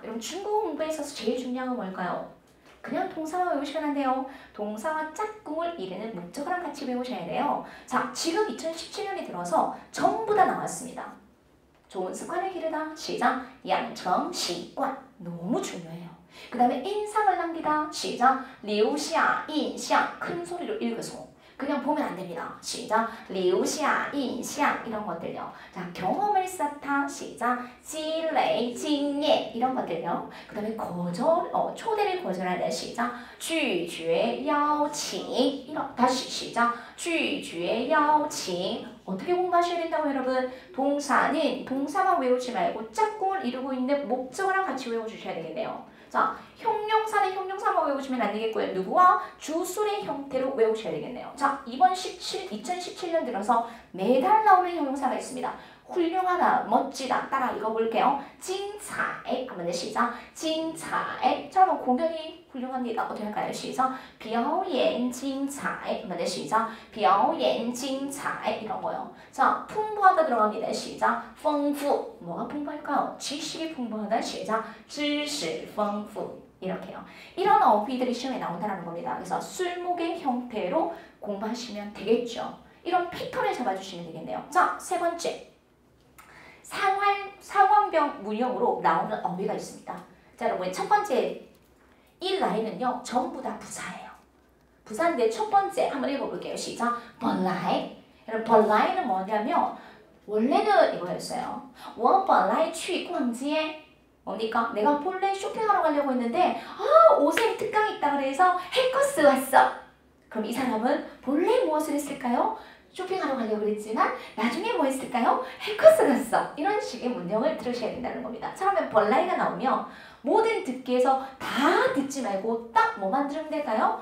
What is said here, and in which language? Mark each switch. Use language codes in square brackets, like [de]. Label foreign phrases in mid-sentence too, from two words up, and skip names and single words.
[ko] 여러분 중국어 공부에 있어서 제일 중요한 건 뭘까요? 그냥 동사만 외우시면 안 돼요. 동사와 짝꿍을 이루는 목적어랑 같이 외우셔야 돼요. 자, 지금 2017년이 들어서 전부 다 나왔습니다. 좋은 습관을 기르다. 시작. 양청, 习惯. 너무 중요해요. 그 다음에 인상을 남기다. 시작. [zh] 留下印象. [ko] 큰 소리로 읽으소. 그냥 보면 안 됩니다. 시작. [zh] 留下印象 [ko] 이런 것들요. 자, 경험을 쌓다. 시작. [zh] 积累经验 [ko] 이런 것들요. 그 다음에 초대를 거절하다. 시작. [zh] 拒绝邀请 [ko] 이런 다시 시작. [zh] 拒绝邀请 [ko] 어떻게 공부하셔야 된다고 여러분? 동사는 동사만 외우지 말고 짝꿍을 이루고 있는 목적어랑 같이 외워주셔야 되겠네요. 자, 형용사는 형용사만 외우시면 안 되겠고요. 누구와? 주술의 형태로 외우셔야 되겠네요. 자, 이번 2017년 들어서 매달 나오는 형용사가 있습니다. 훌륭하다, 멋지다. 따라 읽어볼게요. 精彩. 한번 시작. 精彩. 자, 그럼 공연이 훌륭합니다. 어떻게 할까요? 시작. [zh] 表演精彩. [ko] 한번 시작. [zh] 表演精彩. [ko] 이런 거요. 자, 풍부하다 들어갑니다. 시작. 丰富. 뭐가 풍부할까요? 지식이 풍부하다. 시작. [zh] 知识丰富. [ko] 이렇게요. 이런 어휘들이 시험에 나온다는 겁니다. 그래서 술목의 형태로 공부하시면 되겠죠. 이런 패턴을 잡아주시면 되겠네요. 자, 세 번째. 상황병 문형으로 나오는 어휘가 있습니다. 자, 여러분 첫 번째 이 라인은요 전부 다 부사예요. 부사인데 첫 번째 한번 읽어볼게요. 시작. 本来. 여러분 本来 는 뭐냐면 원래는 이거였어요. [zh] 我本来去逛街. [ko] 뭡니까? 내가 본래 쇼핑하러 가려고 했는데 옷에 특강이 있다 그래서 해커스 왔어. 그럼 이 사람은 본래 무엇을 했을까요? 쇼핑하러 가려고 그랬지만 나중에 뭐 했을까요? 해커스 갔어. 이런 식의 문형을 들으셔야 된다는 겁니다. 처음에 벌라이가 나오면 모든 듣기에서 다 듣지 말고 딱 뭐만 들으면 될까요?